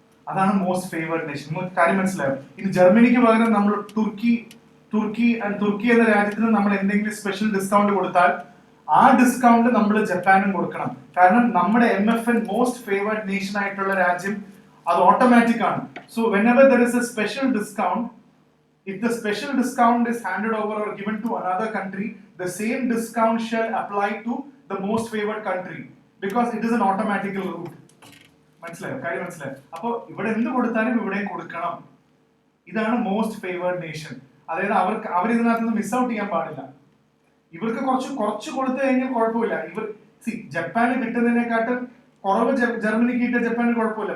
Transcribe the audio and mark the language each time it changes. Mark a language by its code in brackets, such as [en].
[ml] അതാണ് most favoured nation. നിങ്ങൾക്ക് കാര്യം മനസ്സിലാവും. ഇനി ജർമ്മനിക്ക് പകരം നമ്മൾ തുർക്കി എന്ന രാജ്യത്തിന് നമ്മൾ എന്തെങ്കിലും സ്പെഷ്യൽ ഡിസ്കൗണ്ട് കൊടുത്താൽ ആ ഡിസ്കൗണ്ട് നമ്മൾ ജപ്പാനും കൊടുക്കണം. കാരണം നമ്മുടെ MFN മോസ്റ്റ് ഫേവേർഡ് നേഷൻ ആയിട്ടുള്ള രാജ്യം അത് ഓട്ടോമാറ്റിക് ആണ്. [en] So whenever there is a special discount, if the special discount is handed over or given to another country, the same discount shall apply to the most favored country because it is an automatic route. [ml] മനസ്സിലായോ? കാര്യം മനസ്സിലായോ? അപ്പൊ ഇവിടെ എന്ത് കൊടുത്താലും ഇവിടെയും കൊടുക്കണം. ഇതാണ് മോസ്റ്റ് ഫേവേർഡ് നേഷൻ. അതായത് അവർ ഇതിനകത്ത് നിന്ന് മിസ് ഔട്ട് ചെയ്യാൻ പാടില്ല. ഇവർക്ക് കുറച്ച് കൊടുത്തു കഴിഞ്ഞാൽ കുഴപ്പമില്ല. ജപ്പാന് കിട്ടുന്നതിനെക്കാട്ടും കുറവ് ജർമ്മനിക്ക് കിട്ടിയ ജപ്പാന് കുഴപ്പമില്ല.